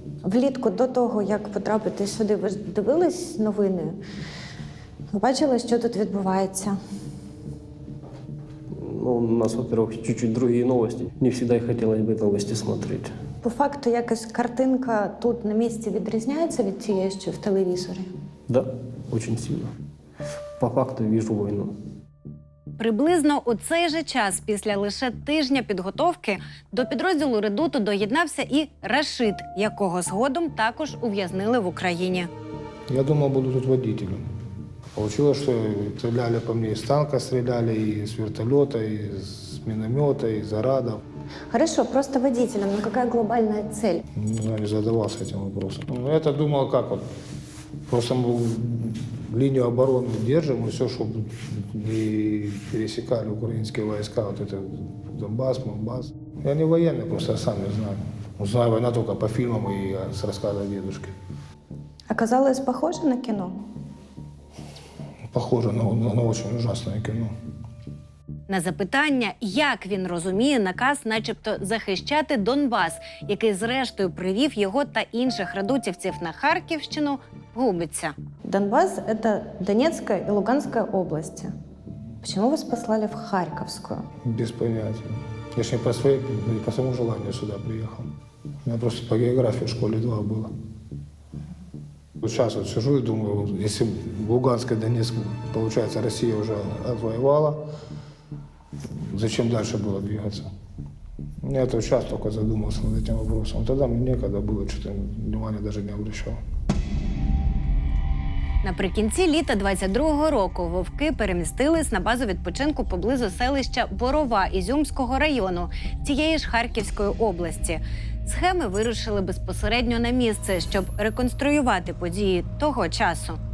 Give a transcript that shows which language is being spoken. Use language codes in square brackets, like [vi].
[uk] Влітку до того, як потрапити сюди, ви ж дивились новини? Ви бачили, що тут відбувається? [ru] Ну, у нас, во-первых, чуть-чуть другие новости. Не всегда и хотелось бы новости смотреть. [uk] По факту, якась картинка тут на місці відрізняється від тієї, що в телевізорі? [ru] Да, очень сильно. По факту вижу войну. [uk] Приблизно у цей же час, після лише тижня підготовки, до підрозділу редуту доєднався і Рашид, якого згодом також ув'язнили в Україні. [ru] Я думал, буду тут водителем. Получилось, что стреляли по мне, из танка стреляли, и с вертолета, и с миномета, и из арадов. Хорошо, просто водителем, но какая глобальная цель? Не знаю, не задавался этим вопросом. Ну, я-то думал, как вот, просто мы линию обороны держим, и все, чтобы не пересекали украинские войска, вот это Донбасс, Монбасс. Я не военный, просто сам не знаю. Знаю война только по фильмам и с рассказа дедушки. Оказалось похоже на кино? Похоже на очень ужасное кино. [uk] На запитання, як він розуміє наказ начебто захищати Донбас, який зрештою привів його та інших редутівців на Харківщину, губиться. [ru] Донбасс – это Донецкая и Луганская области. Почему вас послали в Харьковскую? Без понятия. Я ж не по своему желанию сюда приехал. У меня просто по географии в школе 2 было. Вот сейчас вот сижу и думаю, если в Луганской, Донецкой, получается, Россия уже отвоевала, зачем дальше было двигаться? Я вот сейчас только задумался над этим вопросом. Тогда мне некогда было, что-то внимания даже не обращал. [uk] Наприкінці літа 22-го року вовки перемістились на базу відпочинку поблизу селища Борова Ізюмського району тієї ж Харківської області. Схеми вирушили безпосередньо на місце, щоб реконструювати події того часу.